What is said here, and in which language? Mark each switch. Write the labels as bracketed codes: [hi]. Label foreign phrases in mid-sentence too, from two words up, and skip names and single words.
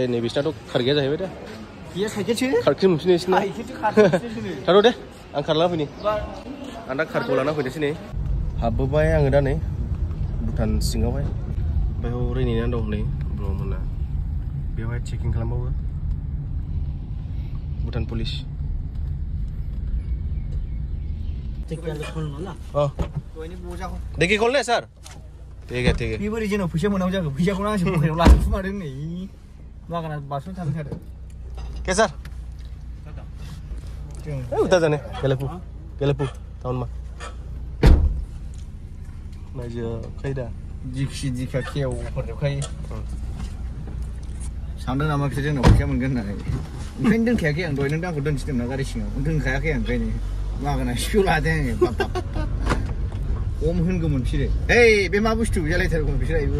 [brx] नैबिसिनाथ' कार्ड गैया जाहैबाय दा कार्डखौ मोनफिनो एसेना थाथ' दे आं कार्ड लाना फैनि आं दा कार्डखौ लाना फैनोसै नै हाबबोबाय आङो दा नै भुटान सिङावहाय ओमफ्राय हरै नेनानै दं नै ब्रमोना बेवहाय चेकिं खालामबावो भुटान पुलिस [ne] देखि खोल्ने सर [hi] ठीक है [brx] बे बोरै जोंनाव फैसा मोनाव जाखो फैसाखौनो आंसो पकेटाव लाखुमादों नै बागाना बारस'नो थांखादों [ne] के सर उता जाने गेलेफु टाउनमा नायजो खैदा [brx] दिखा खेव हरजोबखायो सानदों नामा बिसोर जोंनाव फैसा मोनगोन होननानै ओंखायनो दोनखायाखै आं दहाय नों दांखौ दोनसिदोंना गारि सिङाव दोनखायाखै आं ओंखायनो बागाना सिपिउ लादों आङो खम होनगौमोन बिसोरो ओइ बे मा बुस्थु जालायथारगौमोन बिसोर आयबो